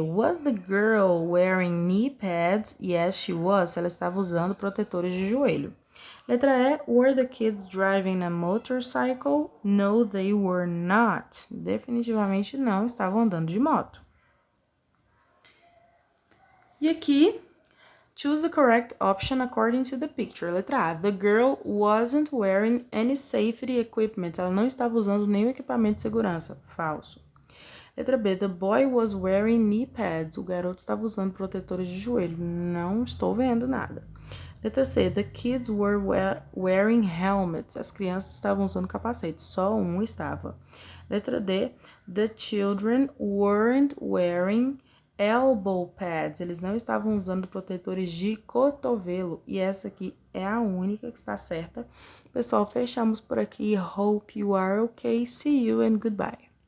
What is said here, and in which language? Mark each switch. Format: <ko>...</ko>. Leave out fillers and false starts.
<en>Was the girl wearing knee pads? Yes, she was.</en> <pt>Ela estava usando protetores de joelho. Letra E.</pt> <en>Were the kids driving a motorcycle? No, they were not.</en> <pt>Definitivamente não estavam andando de moto. E aqui,</pt> <en>choose the correct option according to the picture. Letra A. The girl wasn't wearing any safety equipment.</en> <pt>Ela não estava usando nenhum equipamento de segurança. Falso. Letra B.</pt> <en>The boy was wearing knee pads.</en> <pt>O garoto estava usando protetores de joelho. Não estou vendo nada. Letra C.</pt> <en>The kids were wearing helmets.</en> <pt>As crianças estavam usando capacete. Só um estava. Letra D.</pt> <en>The children weren't wearing elbow pads.</en> <pt>Eles não estavam usando protetores de cotovelo. E essa aqui é a única que está certa. Pessoal, fechamos por aqui.</pt> <en>Hope you are okay. See you and goodbye.</en>